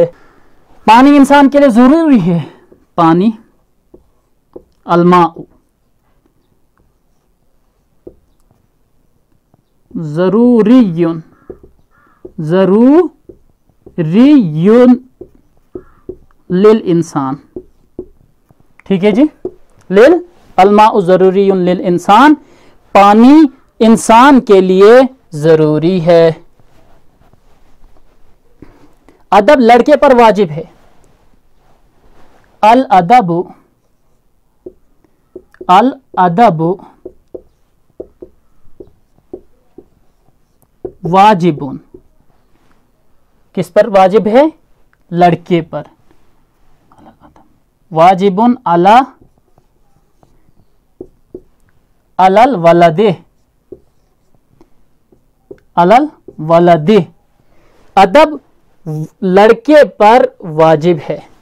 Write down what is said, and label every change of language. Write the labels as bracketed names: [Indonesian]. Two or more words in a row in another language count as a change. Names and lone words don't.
[Hindi] पानी इंसान के लिए जरूरी है, पानी, [Arabic] الماء ضروري، ضروري للإنسان. [Hindi] ठीक है जी, [Arabic] للـ، الماء ضروري للإنسان, [Hindi] पानी इंसान के लिए जरूरी है। अदब लड़के पर वाजिब है। [Arabic] الأدب، الأدب واجب, [Hindi] किस पर वाजिब है? लड़के पर। [Arabic] واجب على على الولد، على الولد, [Hindi] अदब लड़के पर वाजिब है।